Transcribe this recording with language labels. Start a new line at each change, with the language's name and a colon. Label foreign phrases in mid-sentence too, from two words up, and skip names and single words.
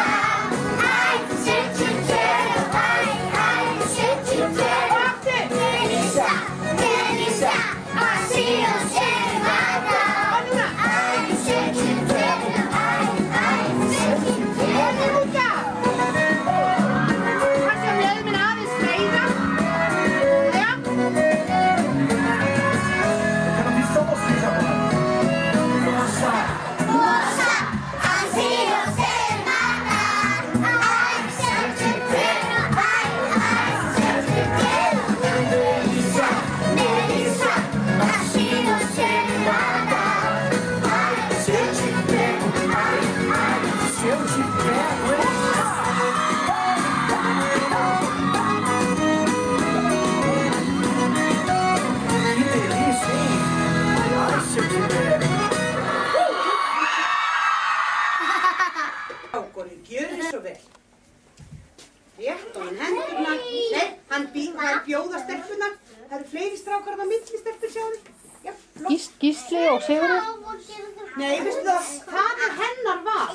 Portuguese: Ai, se eu te quero, ai, se eu te quero. Delícia, delícia, assim você mata. Ai, se eu te quero, ai, se eu te quero.
Swedish: Har du med min arm i sneidet? Ja.
Portuguese: Eu quero ver só vocês agora. Nossa, assim você mata. Ai, se eu te quero, ai, se eu te quero. Delícia, delícia, assim você mata. Ai, se eu te pego, ai, se eu te pego. Que delícia, hein? Ai, se eu te pego.
Icelandic: Gjörðu svo vel. Rétt og hendurnar. Nei, hann bjóða stelpunar. Það eru fleiri strákar á milli stelpur, sjáðu. Já, flott. Gísli og Sigurður? Nei, veistu það, það er hennar val.